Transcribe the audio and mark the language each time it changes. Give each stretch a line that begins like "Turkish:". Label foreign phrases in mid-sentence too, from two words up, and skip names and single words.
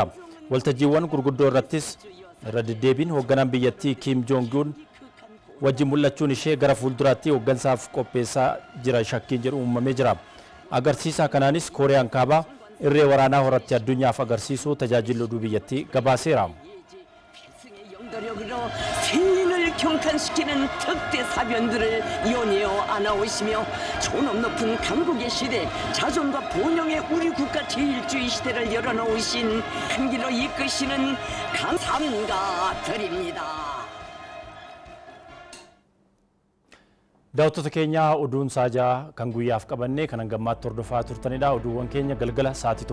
Oromo: Waltajjiiwwan gurguddoo irrattis irra deddeebiin hoogganaan biyyattii Kim Jong Un wajjin mul'achuun ishee gara fuulduraatti hooggansaaf qopheessaa jira shakkiin jedhu uumamee jira. Agarsiisa kanaanis Kooriyaan kaabaa irree waraanaa horatti addunyaaf agarsiisuu tajaajila oduu biyyattii gabaaseera.
Korean: 세인을 경탄시키는 특대 사변들을 연이어 안아오시며 존엄 높은 강국의 시대, 자존과 본영의 우리 국가 제1주의 시대를 열어놓으신 한 길로 이끄시는 감사합니다 드립니다.
Oromo: Daawwattoota keenya oduun saajaa kan guyyaaf qabanne kan hangammaatti hordofaa turtanidha. Oduuwwan keenya galgala sa'aatii